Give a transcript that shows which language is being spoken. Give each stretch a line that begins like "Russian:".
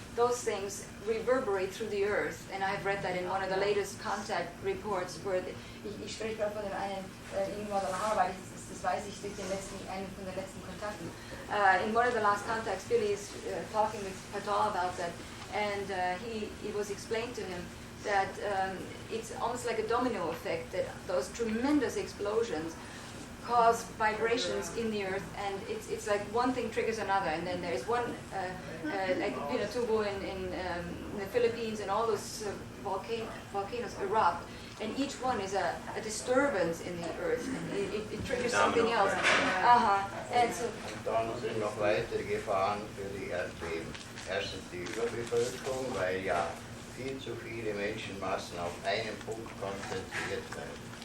English: Those things reverberate through the earth, and I've read that in one of the latest contact reports, where
German: ich spreche gerade von dem einen in Guadalajara, weil das weiß ich durch einen von den letzten Kontakten.
English: In one of the last contacts, Billy is talking with Patal about that, and he was explained to him that it's almost like a domino effect, that those tremendous explosions cause vibrations in the earth, and it's like one thing triggers another, and then there's one like Pinatubo in the Philippines, and all those volcanoes erupt, and each one is a disturbance in the earth, and it triggers something else. And so.
German: Und dann sind noch weitere Gefahren für die Erdbeben. Erstens die Überbevölkerung, weil ja viel zu viele Menschenmassen auf einen Punkt konzentriert werden.